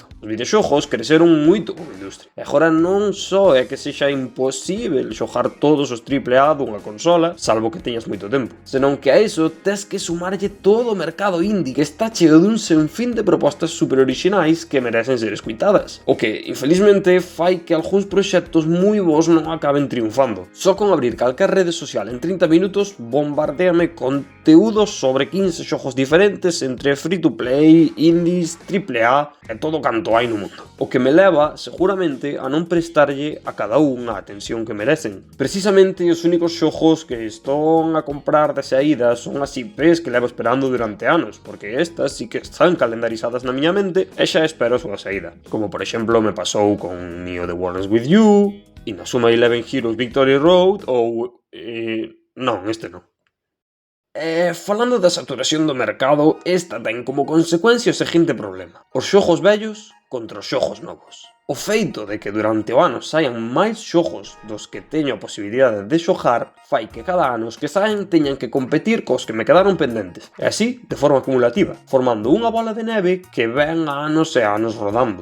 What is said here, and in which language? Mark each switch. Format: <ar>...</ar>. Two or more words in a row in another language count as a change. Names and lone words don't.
<gl>Os videoxogos creceron moito como industria. E agora non só é que sexa imposível xogar todos os AAA dunha consola, salvo que teñas moito tempo, senón que a iso tes que sumarlle todo o mercado indie que está cheo dun sinfín de propostas super orixinais que merecen ser escuitadas. O que, infelizmente, fai que algúns proxectos moi bons non acaben triunfando. Só con abrir calquer rede social en 30 minutos bombardéame conteúdos sobre 15 xogos diferentes entre</gl> <en>free to play,</en> <gl>indies, AAA e todo canto hai no mundo. O que me leva, seguramente, a non prestarlle a cada un a atención que merecen. Precisamente os únicos xogos que estou a comprar de saída son as IPs que levo esperando durante anos, porque estas sí que están calendarizadas na miña mente e xa espero a súa saída. Como por exemplo me pasou con Neo The World Ends With You, Inazuma Eleven Heroes Victory Road ou... non, este non. Falando da saturación do mercado, esta ten como consecuencia o seguinte problema: os xogos vellos contra os xogos novos. O feito de que durante o ano saian máis xogos dos que teño a posibilidade de xogar fai que cada ano os que saen teñan que competir cos que me quedaron pendentes, e así de forma acumulativa, formando unha bola de neve que ven anos e anos rodando.</gl>